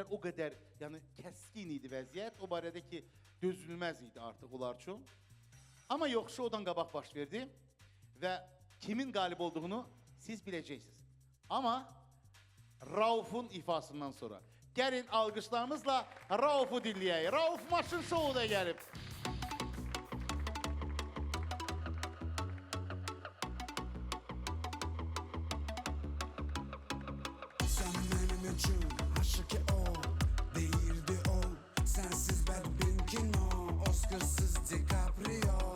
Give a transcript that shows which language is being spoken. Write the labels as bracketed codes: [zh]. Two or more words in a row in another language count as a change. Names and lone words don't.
[az] O qədər yəni kəskin idi vəziyyət. O barədə ki, dözülməz idi artıq onlar üçün. Amma yox, şoudan qabaq baş verdi və kimin qalib olduğunu siz biləcəksiniz. Amma Rauf'un ifasından sonra. Gəlin alqışlarımızla Rauf'u dinləyək. Rauf Maşın Şovu da gəlib. [tr] Sen benim için aşık ol, değildi ol. Sensiz ben kino, Oscarsız DiCaprio.